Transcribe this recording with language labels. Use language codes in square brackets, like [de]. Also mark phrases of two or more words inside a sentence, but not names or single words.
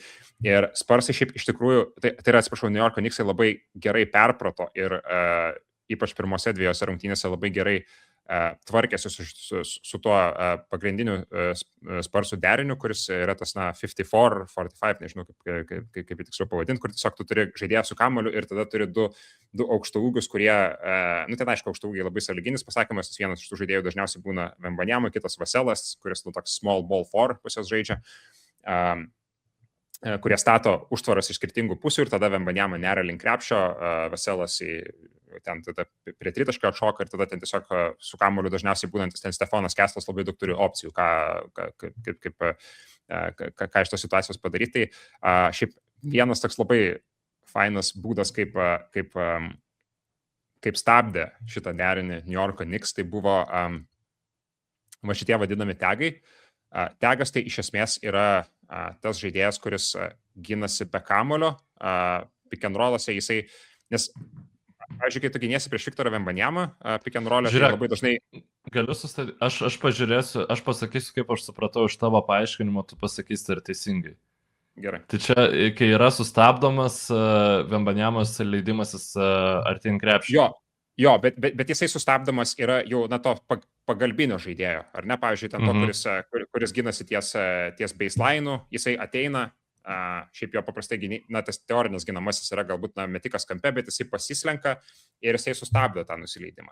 [lt] Ir Spursai šiaip iš tikrųjų, tai yra, atsiprašau, New Yorko Knicksai labai gerai perprato ir ypač pirmose 2 rungtynėse labai gerai tvarkėsi su tuo pagrindiniu Spursų deriniu, kuris yra tas 54-45, nežinau kaip tiksliau pavadinti, kur tiesiog tu turi žaidėją su kamuoliu ir tada turi du aukštaūgius, kurie, ten aišku, aukštaūgiai labai sąlyginis pasakymas, vienas iš tų žaidėjų dažniausiai būna Wembanyama, kitas Vaselas, kuris toks [en] small ball [lt] 4 pusės žaidžia, kurie stato užtvaras iš skirtingų pusių ir tada Wembanyama neria link krepšio, Vaselas ten tada prie tritaškio atšoka ir tada ten tiesiog su kamuoliu dažniausiai būnantis ten Stefanas Kesslas labai daug turi opcijų, ką iš tos situacijos padaryti. Tai šiaip vienas toks labai fainas būdas, kaip stabdė šitą derinį New Yorko Knicks, tai buvo šitie vadinami tagai. Tagas tai iš esmės yra tas žaidėjas, kuris ginasi be kamuolio, [en] pick and roll'ose, [lt] jisai, nes pavyzdžiui, kai tu giniesi prieš Viktorą Wembanyamą, [en] pick and roll'e, [lt] tai labai dažnai... Galiu sustatyti, aš pažiūrėsiu, aš pasakysiu, kaip aš supratau iš tavo paaiškinimo, tu pasakysi ar teisingai. Gerai. Tai čia, kai yra sustabdomas Wembanyamos leidimasis artyn krepšį. Jo, bet jisai sustabdomas yra jau, to pagalbinio žaidėjo, ar ne, pavyzdžiui, ten to, kuris ginasi ties baseline'u, jisai ateina, šiaip jo paprastai, tas teorinis ginamasis yra galbūt metikas kampe, bet jisai pasislenka ir jisai sustabdo tą nusileidimą.